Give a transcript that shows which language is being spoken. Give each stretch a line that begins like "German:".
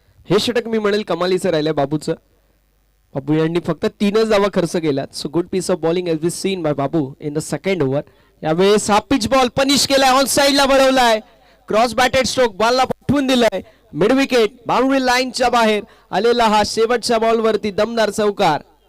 Marathi: हे षटक मी म्हणेल कमालीचं राहिलंय बाबूचं. बाबू यांनी फक्त 3च धावा खर्च केल्यात.
English: So good piece of bowling has been seen by Babu in the second over.
Marathi: यावेळेस हा पिच बॉल पनिश केलाय, ऑन साइडला वळवलाय, क्रॉस बॅटेड स्ट्रोक बॉलला पाठवून दिलाय. मिड विकेट बाउंड्री लाईनच्या बाहेर आलेला हा शेवटच्या बॉलवरती दमदार चौकार.